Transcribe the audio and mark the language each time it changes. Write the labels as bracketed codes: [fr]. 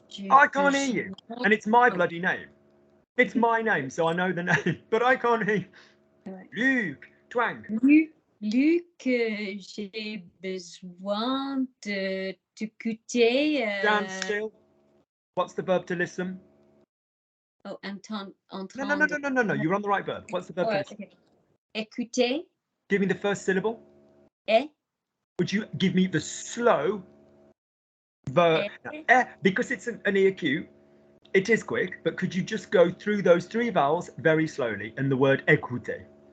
[en] I can't hear you, and it's my bloody name. It's my name, so I know the name, but I can't hear. Luc, twang. [fr] Luc, j'ai besoin de t'écouter. [en] Stand still. What's the verb to listen? Oh, entendre. No. You're on the right verb. What's the verb to listen? Okay. Écouter. Give me the first syllable. Eh. Would you give me the slow verb? Because it's an EQ. It is quick, but could you just go through those three vowels very slowly and the word écouter?